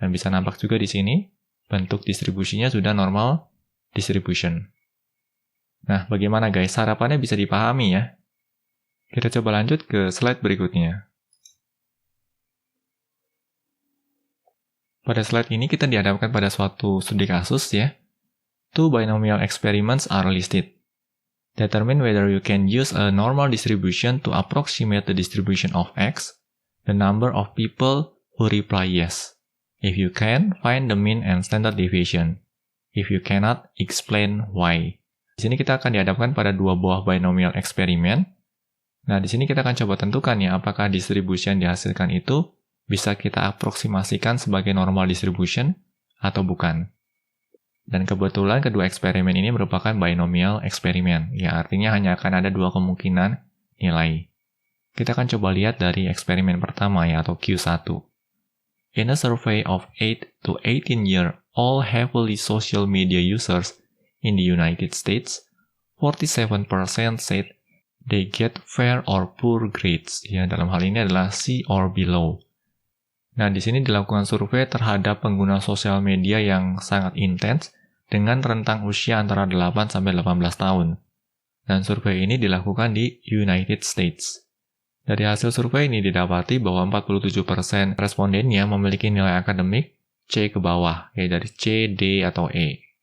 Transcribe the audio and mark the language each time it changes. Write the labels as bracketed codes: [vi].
[id] Dan bisa nampak juga di sini, bentuk distribusinya sudah normal distribution. Nah, bagaimana guys? Harapannya bisa dipahami ya. Kita coba lanjut ke slide berikutnya. Pada slide ini kita dihadapkan pada suatu studi kasus ya. [en] 2 binomial experiments are listed. Determine whether you can use a normal distribution to approximate the distribution of X, the number of people who reply yes. If you can, find the mean and standard deviation. If you cannot, explain why. [id] Di sini kita akan dihadapkan pada 2 buah binomial eksperimen. Nah, di sini kita akan coba tentukan ya, apakah distribusi yang dihasilkan itu bisa kita aproksimasikan sebagai normal distribution atau bukan. Dan kebetulan kedua eksperimen ini merupakan binomial eksperimen, ya artinya hanya akan ada 2 kemungkinan nilai. Kita akan coba lihat dari eksperimen pertama ya, atau Q1. [en] In a survey of 8 to 18-year-old heavily social media users in the United States, 47% said they get fair or poor grades. [id] Ya, dalam hal ini adalah [en] C or below. [id] Nah, di sini dilakukan survei terhadap pengguna sosial media yang sangat intens dengan rentang usia antara 8 sampai 18 tahun. Dan survei ini dilakukan di United States. Dari hasil survei ini didapati bahwa 47% respondennya memiliki nilai akademik C ke bawah, yaitu dari C, D, atau E.